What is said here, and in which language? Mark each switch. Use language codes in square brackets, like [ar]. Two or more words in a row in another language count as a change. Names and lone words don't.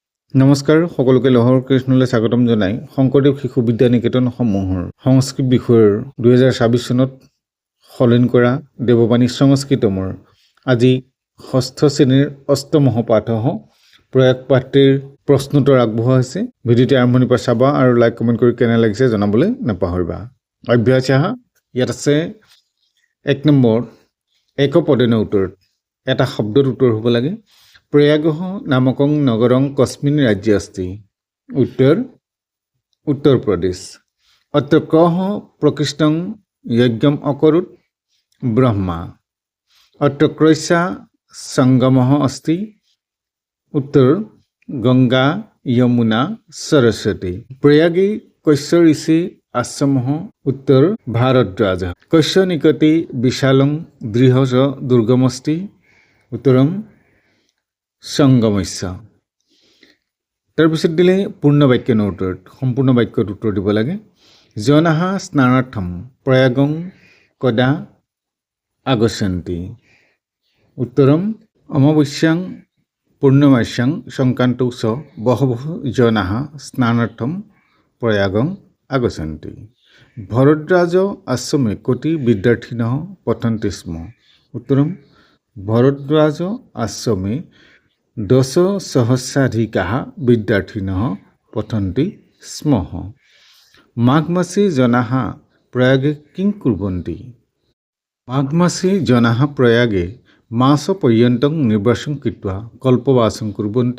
[as] নমস্কাৰ সকলোকে লহৰ কৃষ্ণলৈ স্বাগতম জনাই শংকৰদেৱ শিশু বিদ্যা নিকেতন সমূহৰ সংস্কৃত বিষয়ৰ 2026 চনত সলনি কৰা দেৱবাণী সংস্কৃতমৰ আজি ষষ্ঠ শ্ৰেণীৰ অষ্টমহ পাঠহ প্ৰয়াগ পাঠটিৰ প্ৰশ্নোত্তৰ আগবঢ়োৱা হৈছে। ভিডিঅ'টি আৰম্ভণিৰ পৰা চাবা আৰু লাইক কমেণ্ট কৰি কেনে লাগিছে জনাবলৈ নাপাহৰিবা। অভ্যাস ইয়াত আছে 1 নম্বৰ একপদেন উত্তৰত এটা শব্দৰ উত্তৰ হ'ব লাগে। [sa] प्रयागः नामकं नगरं कस्मिन् राज्ये अस्ति? उत्तर उत्तर प्रदेश। अत्र कः प्रकृष्टं यज्ञम् अकरोत्? ब्रह्मा। अत्र क्रैसा संगमः अस्ति? उत्तर गंगा यमुना सरस्वती। प्रयागे कस्य ऋषि आश्रमः? उत्तर भारद्वाजः। कस्य निकटे विशालं दृढ दुर्गमस्ति? उत्तरं সংগমস্য। [as] তাৰপিছত দিলে পূৰ্ণ বাক্যৰ উত্তৰত সম্পূৰ্ণ বাক্যৰ উত্তৰ দিব লাগে। [sa] জনাহ স্নানাৰ্থম প্ৰয়াগং কদা আগচ্ছন্তি? উত্তৰম অমাবস্যাং পূৰ্ণমাস্যাং সংক্ৰান্তৌ চ বহবহ জনাহ স্নানাৰ্থম প্ৰয়াগং আগচ্ছন্তি। ভৰদ্বাজ আশ্ৰমে কোটি বিদ্যাৰ্থিনঃ পঠন্তি স্ম? উত্তৰম ভরদ্বাজ आश्रमे 10,000 विद्यार्थिनः पठन्ति स्म। माघमासे जनाः प्रयागे किं कुर्वन्ति? माघमासे जनाः प्रयागे मासपर्यन्तं निर्वासं कृत्वा कल्पवासं कुर्वन्ति।